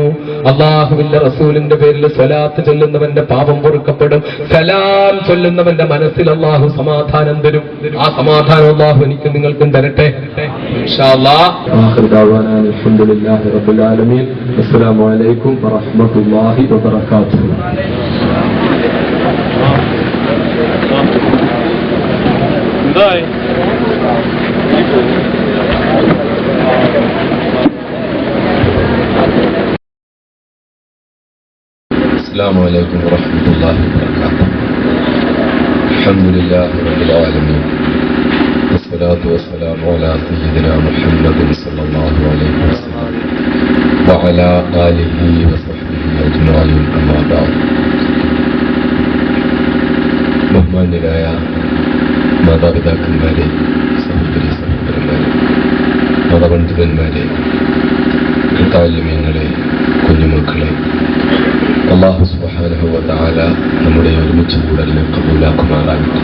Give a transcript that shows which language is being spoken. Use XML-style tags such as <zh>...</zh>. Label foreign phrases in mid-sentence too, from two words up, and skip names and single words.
<ml>അള്ളാഹുവിന്റെ റസൂലിന്റെ പേരിൽ സ്വലാത്ത് ചൊല്ലുന്നവന്റെ പാപം പൊറുക്കപ്പെടും. സലാം ചൊല്ലുന്നവന്റെ മനസ്സിൽ അള്ളാഹു സമാധാനം തരും. ആ സമാധാനം അള്ളാഹു എനിക്ക് നിങ്ങൾക്കും തരട്ടെ</ml> <ar>إن شاء الله. الحمد لله رب العالمين. السلام عليكم ورحمة الله وبركاته. السلام عليكم ورحمة الله وبركاته. الحمد لله رب العالمين والصلاة والسلام على سيدنا محمد صلى الله عليه وسلم وعلى آله وصحبه أجمعين أما بعد.</ar> <ml>ബഹുമാന്യരായ മാതാപിതാക്കന്മാരെ, സഹോദരന്മാരെ, മതപണ്ഡിതന്മാരെ, താല്യമീങ്ങളെ, കുഞ്ഞുമക്കളെ,</ml> <ar>الله سبحانه وتعالى</ar> <ml>നമ്മുടെ ഒരുമിച്ച് കൂടലിനെ കബൂലാക്കുമാറാകട്ടെ.</ml>